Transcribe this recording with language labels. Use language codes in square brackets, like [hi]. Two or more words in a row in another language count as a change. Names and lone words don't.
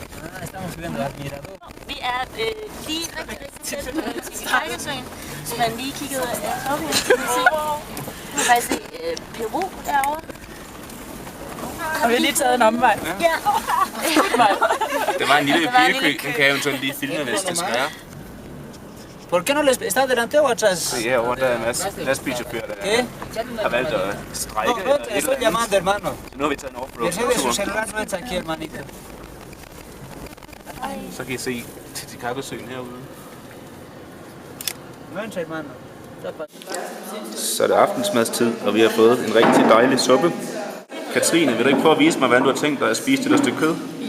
[da] Vi er lige rigtig tæt på Titicacasøen, så man lige kiggede op her. Nu kan faktisk se Peru derovre. Og vi har lige taget en omvej. Ja. Det var en lille bierkø, den kan jeg eventuelt lige filme, hvis det skal være. [es] ¿Por qué no les está delante o atrás? [da] Ja, over der er en masse lastbilchauffør, der har valgt at strejke. [es] No, te estoy llamando, hermano. [da] Så nu har vi taget en [es] Mercedes, su [da] offroad-tur. [es] celular no está aquí, hermanito. [da] Så kan I se Titicacasøen herude. [es] Vente, hermano. [da] Så er det aftensmadstid, og vi har fået en rigtig dejlig suppe. Katrine, vil du ikke prøve at vise mig, hvordan du har tænkt dig at spise det der stykke kød? Jo.